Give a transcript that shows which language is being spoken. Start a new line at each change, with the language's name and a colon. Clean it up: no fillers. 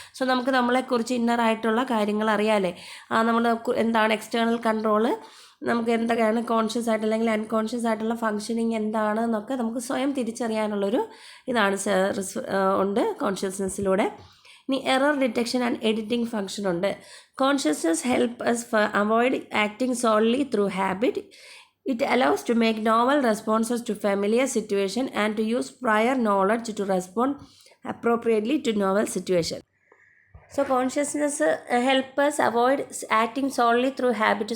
Malayalam: So നമുക്ക് നമ്മളെക്കുറിച്ച് ഇന്നറായിട്ടുള്ള കാര്യങ്ങൾ അറിയാമല്ലേ, നമ്മൾ എന്താണ് എക്സ്റ്റേണൽ കൺട്രോള്, നമുക്ക് എന്തൊക്കെയാണ് കോൺഷ്യസ് ആയിട്ട് അല്ലെങ്കിൽ അൺകോൺഷ്യസ് ആയിട്ടുള്ള ഫങ്ഷനിങ് എന്താണ് എന്നൊക്കെ നമുക്ക് സ്വയം തിരിച്ചറിയാനുള്ളൊരു ഇതാണ് ഉണ്ട് കോൺഷ്യസ്നെസ്സിലൂടെ.
English: ഇനി error detection and editing function ഉണ്ട്. Consciousness help us avoid acting solely through habit. It allows to make novel responses to familiar situation and to use prior knowledge to respond appropriately to novel situation. So consciousness help us avoid acting solely through habit.